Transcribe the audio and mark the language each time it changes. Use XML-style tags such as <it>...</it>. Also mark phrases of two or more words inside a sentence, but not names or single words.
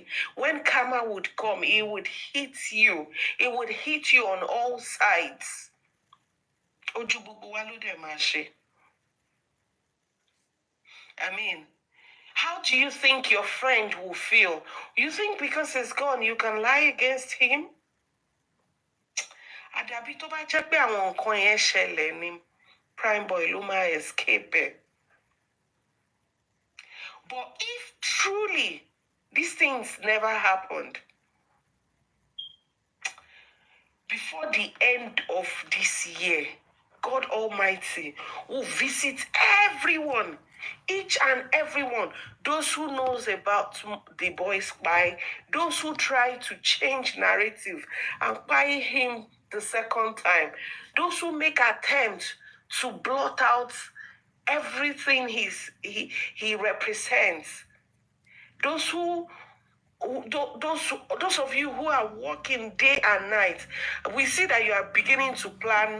<en>When karma would come, it would hit you. It would hit you on all sides. I mean, how do you think your friend will feel? You think because he's gone, you can lie against him?</en> <yo>Àdàbí tó bá jẹ́ pé àwọn nǹkan yẹn ṣẹlẹ̀ ni</yo> <en>prime boy</en> <yo>ló máa escape ẹ̀.</yo> <en>But if truly these things never happened, before the end of this year, God Almighty will visit everyone, each and everyone, those who knows about the boy spy, those who try to change narrative and buy him the second time, those who make attempts to blot out everything he represents, those of you who are working day and night, we see that you are beginning to plan.</en>